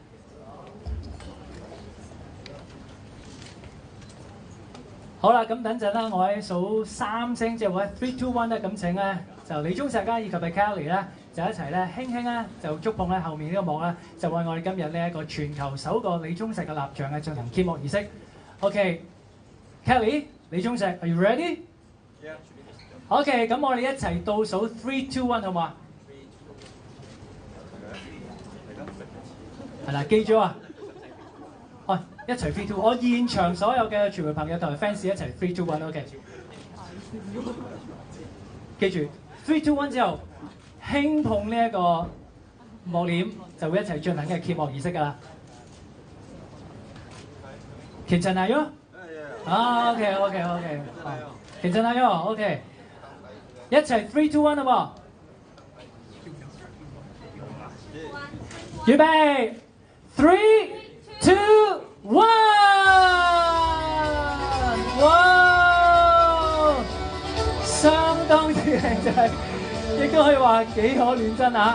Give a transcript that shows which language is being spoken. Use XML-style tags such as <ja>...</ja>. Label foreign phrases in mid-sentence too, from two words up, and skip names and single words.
<yue>好啦，咁等陣啦，我喺數3聲之後，我喺3、2、1咧，咁請咧就李鐘碩以及係 Kelly 咧，就一齊咧輕輕咧就觸碰咧後面呢個幕啦，就為我哋今日呢一個全球首個李鐘碩嘅蠟像咧進行揭幕儀式。OK，Kelly。</yue> <en>李鐘碩 ，Are you ready? Yeah.</en> <yue>OK， 咁我哋一齊倒數3、2、1，好嘛？係啦，記住啊！一齊3、2，我現場所有嘅傳媒朋友同埋 fans 一齊3、2、1 ，OK。記住3、2、1之後，輕碰呢一個幕簾，就會一齊進行嘅揭幕儀式㗎啦。괜찮아요?</yue> <ko>OK，괜찮아요?</ko> <yue>OK， 一齊3、2、1好冇？預備3、2、1！哇！相當之靚仔，亦都可以話幾可亂真啊！</yue>